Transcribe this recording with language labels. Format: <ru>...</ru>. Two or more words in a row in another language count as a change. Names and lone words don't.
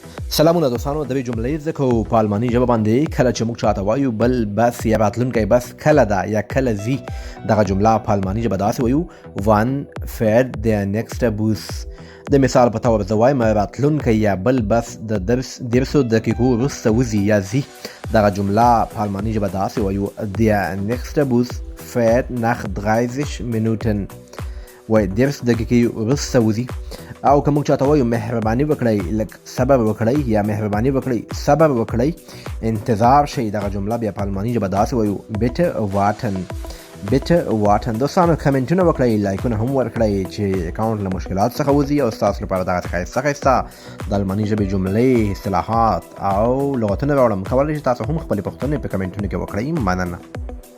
<ps>سلامونه دوستانو، د دې جملې ځکه په الماني ژبه باندې کله چې موږ چاته وایو بل بس یا راتلونکی بس کله ده یا کله ځي، دغه جمله په الماني ژبه داسې وایو</ps> <de>wann fährt der nächste Bus.</de> <ps>د مثال په توګه زه وایم راتلونکی یا بل بس د 10 دقیقو وروسته وځي یا ځي، دغه جمله په الماني ژبه داسې وایو</ps> <de>der nächste Bus fährt nach 30 Minuten.</de> <ps>وای 10 دقیقې وروسته وځي. او که موږ چاته وایو مهرباني وکړئ، لږ صبر وکړئ یا مهرباني وکړئ صبر وکړئ، انتظار شئ، دغه جمله بیا په الماني ژبه داسې وایو</ps> <de>bitte warten. bitte warten.</de> <ps>دوستانو کمنټونه وکړئ، لایکونه هم ورکړئ چې اکاونټ له مشکلات څخه وځي او ستاسو لپاره دغه ښایسته د الماني ژبې جملې، اصطلاحات او لغتونه راوړم. کولی شئ تاسو هم خپلې پوښتنې په کمنټونو کې وکړئ. مننه.</ps>